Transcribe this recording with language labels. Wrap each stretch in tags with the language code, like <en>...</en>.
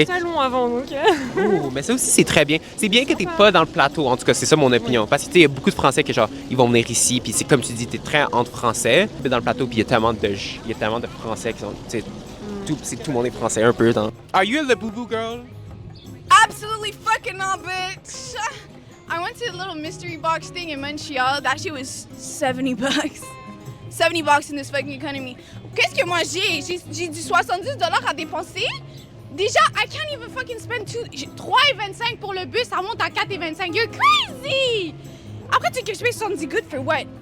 <fr>J'étais dans le salon avant, donc. Oh, mais ça aussi, c'est très bien. C'est bien que t'es pas dans le plateau, en tout cas, c'est ça mon opinion. Parce que, tu sais, il y a beaucoup de Français qui, genre, ils vont venir ici, puis c'est comme tu dis, t'es très entre Français. Mais dans le plateau, puis il y a tellement de Français qui sont, tu sais, tout le monde est Français un peu dans...</fr> <en>Are you a Labubu girl? Absolutely fucking not, bitch. I went to a little mystery box thing in Montreal. That shit was $70. $70 in this fucking economy.</en> <fr>Qu'est-ce que moi j'ai? J'ai du $70 à dépenser.</fr> <en>Déjà, I can't even fucking spend 3,25 pour le bus, ça monte à 4,25. You're crazy! Après, tu veux que je paye 70 good for what?</en>